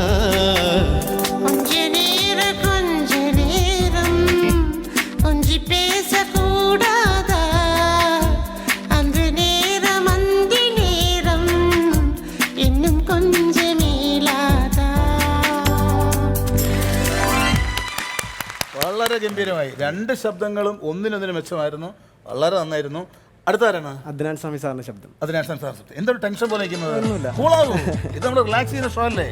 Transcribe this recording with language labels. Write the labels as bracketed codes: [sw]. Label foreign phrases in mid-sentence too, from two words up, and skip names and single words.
[ta] கொஞ்ச நேரம் கொஞ்சி பேசக்கூடாதா, அந்த நேரம் இன்னும் கொஞ்ச மேலாதா. [ml] വളരെ ഗംഭീരമായി. രണ്ട് ശബ്ദങ്ങളും ഒന്നിനൊന്നിന് മെച്ചമായിരുന്നു. വളരെ നന്നായിരുന്നു. അടുത്താരാണ്? അദ്നാൻ സ്വാമി സാറിന്റെ ശബ്ദം. അദ്നാൻ സ്വാമി സാർ ശബ്ദം. എന്തൊരു ടെൻഷൻ പോലെ ഇരിക്കുന്നത്? കൂളാവൂ. ഇത് നമ്മൾ റിലാക്സ് ചെയ്യുന്ന ഷോ അല്ലേ?